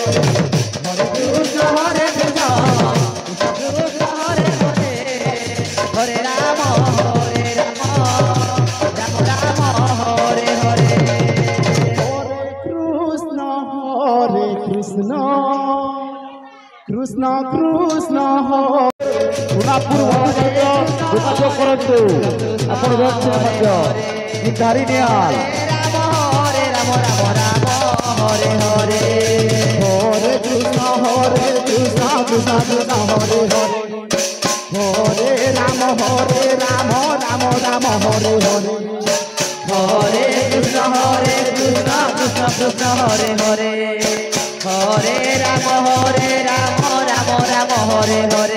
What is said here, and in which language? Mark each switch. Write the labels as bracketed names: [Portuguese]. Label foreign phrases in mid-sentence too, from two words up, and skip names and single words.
[Sanskrit] হরে কৃষ্ণ কৃষ্ণ কৃষ্ণ হরে হরে হরে রাম রাম রাম হরে হরে হরে কৃষ্ণ কৃষ্ণ কৃষ্ণ হরে সোনাପୁର ଭବିଷ୍ୟତ ଯୋଗାଯୋଗ କରନ୍ତୁ ଆପଣ ବ୍ୟକ୍ତି ମଧ୍ୟ ଧାରି ନିଆଲ ହରେ ରାମ ରାମ ହରେ ହରେ হরে কৃষ্ণ কৃষ্ণ কৃষ্ণ হরে হরে হরে রাম রাম রাম হরে হরে হরে কৃষ্ণ কৃষ্ণ কৃষ্ণ হরে হরে হরে রাম রাম রাম হরে হরে